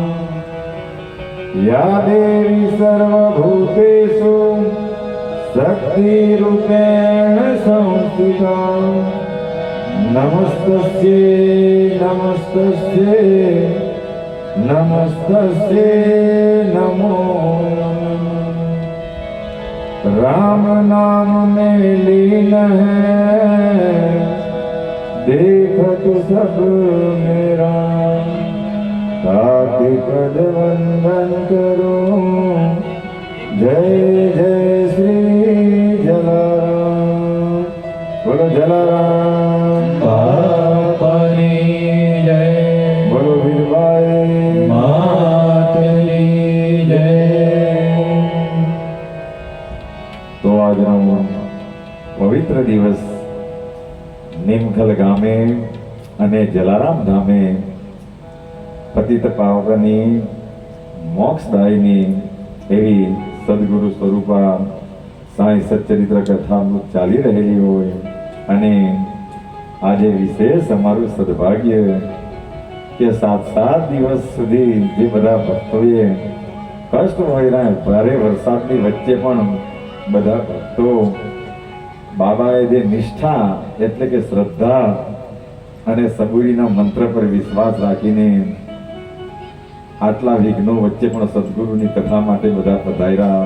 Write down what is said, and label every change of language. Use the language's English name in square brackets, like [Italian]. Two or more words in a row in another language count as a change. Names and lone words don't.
[Sanskrit] या देवी सर्वभूतेषु शक्तिरूपेण संस्थिता नमस्तस्यै नमस्तस्यै नमस्तस्यै नमो नमः। [Hindi] राम नाम में लीन है देखत सब मेरा ताकि पद वंदन करूं जय जय श्री जलाराम। [Gujarati] બોલો જલારામ બાપાની જય। બોલો વીરબાઈ માતની જય। तो આજનો પવિત્ર દિવસ નિમખલ ગામે અને જલારામ ધામે પતિત પાવનની મોક્ષદાયની એવી સદગુરુ સ્વરૂપા સાંઈ સચ્ચરિત્ર કથા ચાલી રહેલી હોય અને આજે વિશેષ અમારું સદભાગ્ય કે 7 દિવસ સુધી જે બધા ભક્તોએ કષ્ટ ભોગવ્યા, ભારે વરસાદની વચ્ચે પણ બધા ભક્તો બાબાએ જે નિષ્ઠા એટલે કે શ્રદ્ધા અને સબૂરીના મંત્ર પર વિશ્વાસ રાખીને આટલા વિઘ્નો વચ્ચે પણ સદગુરુની કથા માટે બધા પધાર્યા.